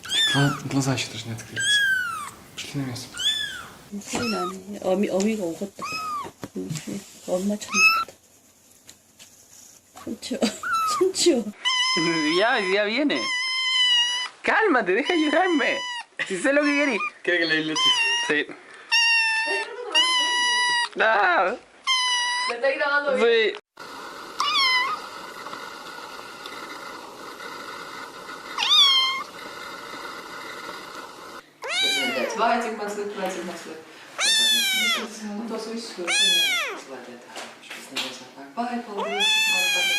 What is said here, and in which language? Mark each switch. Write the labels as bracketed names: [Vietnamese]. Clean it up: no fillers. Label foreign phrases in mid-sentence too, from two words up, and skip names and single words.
[Russian] А, глаза еще даже не открылись. Пошли на место. [Korean] 소리 나네. 어미가 오겠다. 엄마 찾는다. 손 치워. 손 치워. [Spanish] Ya viene. Cálmate, deja de llorarme. Si sé lo que querís. ¿Quiere que le dé leche? Sí. Ah, ¿Me estáis grabando bien? sí. [Russian] Хватит маслы, хватит маслы. То слышишь, что Weź, Что,